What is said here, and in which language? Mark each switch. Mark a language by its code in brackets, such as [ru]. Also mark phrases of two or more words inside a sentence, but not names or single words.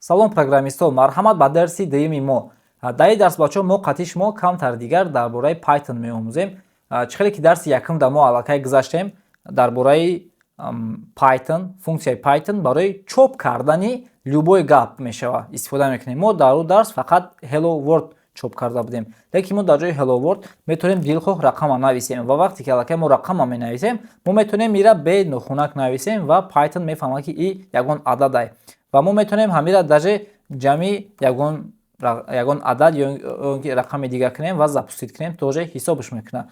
[tg] салом программистон, марҳамат ба дарси дуюми мо. Дар ин дарс бачаҳо мо қатъи шумо камтар дигар дар бораи Python меомӯзем. Чӣ хеле ки дарси якумда мо аллакай гузаштем дар бораи Python, функсияи Python барои чоп кардани любой гап мешава истифода мекунем. Мо дар он дарс фақат [en] hello world [tg] чоп карда будем. Лекин мо дар ҷои [en] hello world [tg] метавонем дилхоҳ рақама нависем ва вақте ки аллакай мо рақама менависем, мо метавонем ира бе нухунак нависем ва Python мефаҳмад ки и ягон адад ва мо метавонем ҳамира даже ҷамъи ягон адад ё рақами дигар кунем ва запустит кунем, тоже ҳисобш мекунад.